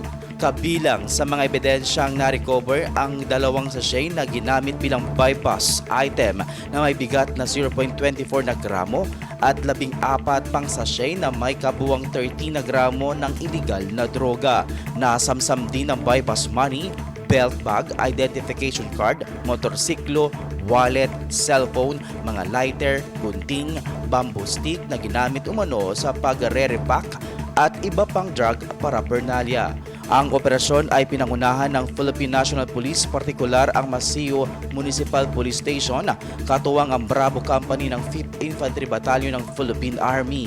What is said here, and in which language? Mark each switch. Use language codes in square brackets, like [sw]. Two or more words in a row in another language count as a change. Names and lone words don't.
[tl] Kabilang sa mga ebidensyang na-recover ang 2 sachet na ginamit bilang [en] bypass item [tl] na may bigat na 0.24 na gramo at 14 pang sachet na may kabuang 13 na gramo ng iligal na droga. Nasamsam din ang [en] bypass money, belt bag, identification card, [tl] motorsiklo, wallet, cellphone, mga lighter, gunting, [en] bamboo stick [tl] na ginamit umano sa pagre-repack at iba pang [en] drug paraphernalia. [tl] Ang operasyon ay pinangunahan ng Philippine National Police, partikular ang Masio Municipal Police Station, katuwang ang Bravo Company ng 5th Infantry Battalion ng Philippine Army.